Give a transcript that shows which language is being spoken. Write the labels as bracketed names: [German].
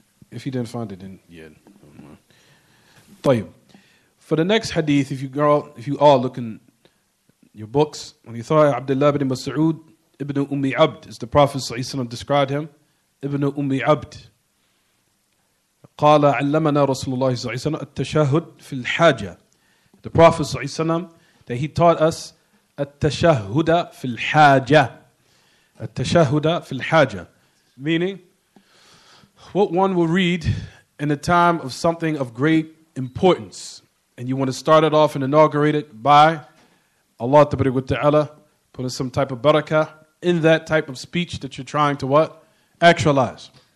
[English] If he didn't find it, then yeah. [Arabic] طيب. [English] For the next hadith, if you all look in your books, when you thought Abdullah ibn Mas'ud ibn Ummi Abd, as the Prophet ﷺ described him, ibn Ummi Abd. [Arabic] قال علمنا رسول الله صلى الله عليه وسلم التشهد في الحاجة. [English] The Prophet ﷺ, that he taught us [Arabic] التشهد في الحاجة. التشهد في الحاجة. [English] Meaning, what one will read in a time of something of great importance. And you want to start it off and inaugurate it by Allah Ta'ala putting some type of barakah in that type of speech that you're trying to what? Actualize.